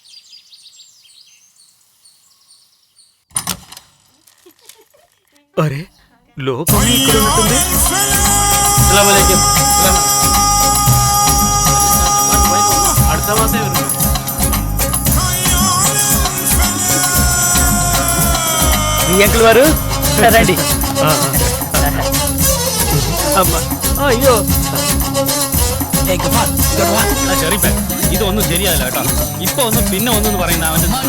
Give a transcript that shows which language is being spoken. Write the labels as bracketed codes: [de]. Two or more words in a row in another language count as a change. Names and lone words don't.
[te] అరే, లోపల ఇక్కడ ఉన్నట్టుంది. మీ అంకుల్ వారు రండి. [ml] അമ്മ അയ്യോ ചെറിയ ഇതൊന്നും ശരിയല്ല കേട്ടോ. ഇപ്പൊ ഒന്ന് പിന്നെ ഒന്നെന്ന് പറയുന്ന അവന്റെ